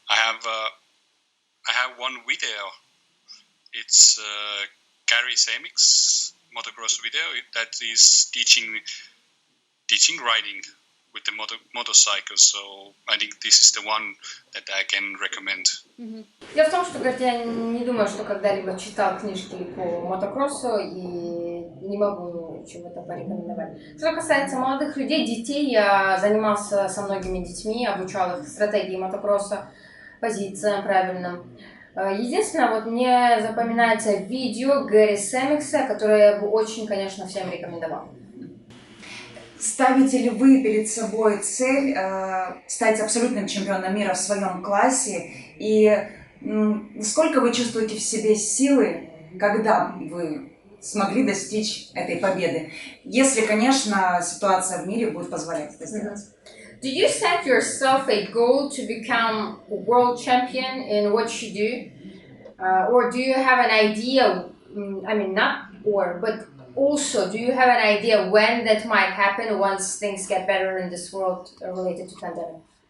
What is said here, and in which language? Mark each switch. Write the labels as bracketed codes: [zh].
[en] I have one video. It's Gary Semik's motocross video that is teaching riding with the motorcycle. So I think this is the one that I can recommend. [ru] Дело в том, что, говорит, я не думаю, что когда-либо читал книжки по мотокроссу и не могу чего-то порекомендовать. Что касается молодых людей, детей, я занимался со многими детьми, обучал их стратегии мотокросса, позициям правильным. Единственное, вот мне запоминается видео Гэри Семикса, которое я бы очень, конечно, всем рекомендовал. Ставите ли вы перед собой цель стать абсолютным чемпионом мира в своем классе? И сколько вы чувствуете в себе силы, когда вы смогли достичь этой победы? Если, конечно, ситуация в мире будет позволять это сделать. [en] Do you set yourself a goal to become a world champion in what you do? Or do you have an idea, I mean, not or, but also, do you have an idea when that might happen once things get better in this world related to pandemic?